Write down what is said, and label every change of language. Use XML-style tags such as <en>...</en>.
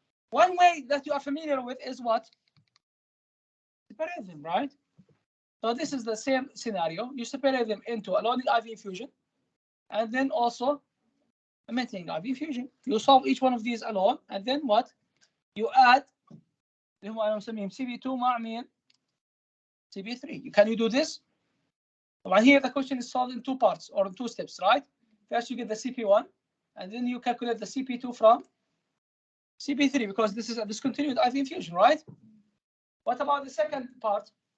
<en>One way that you are familiar with is what? Separate them, right? So this is the same scenario. You separate them into a loading IV infusion and then also a maintaining IV infusion. You solve each one of these alone and then what? You add</en> <ar>اللي هو انا مسميهم CP2 مع مين؟ CP3.</ar> <en>Can you do this? طبعا here the question is solved in two parts or in two steps, right? First you get the CP1 and then you calculate the CP2 from CP3 because this is a discontinued IV infusion, right? What about the second part?</en>